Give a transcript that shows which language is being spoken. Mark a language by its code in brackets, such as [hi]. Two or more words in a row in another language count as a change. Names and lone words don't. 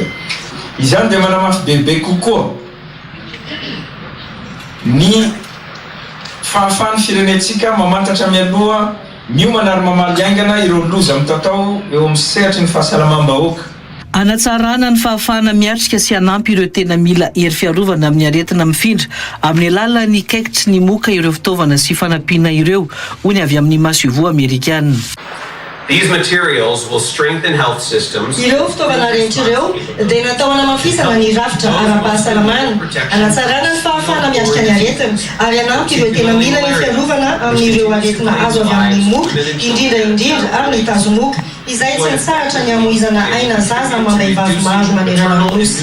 [mg] Izany dia manamafy bebe kokoa ny fahafahan'ny firenentsika mamantatra mialoha miomana ary mamaly aingana ireo loza mitatao eo amin'ny sehatry ny fahasalamam-bahoaka. Anatsarana ny fahafahana miatrika sy anampy ireo tena mila hery fiarovana amin'ny aretina mifindra amin'ny alalan'ny kaikitry ny moka ireo fitaovana sy fanampiana ireo hoy avy amin'ny masovo Amerikana. [en] These materials will strengthen health systems. [mg] Ireo fitaovana rehetra ireo dia natao hanamafisana ny rafitra ara-pahasalamana, anatsarana ny fahafahana miatrika ny aretina ary anampy ireo tena mila ny fiarovana amin'ireo aretina azo avy amin'ny moka indrindra amin'ny tazomoka izay tsy nitsaratra ny amoizana aina zaza mambaivavy maro manerana nosy.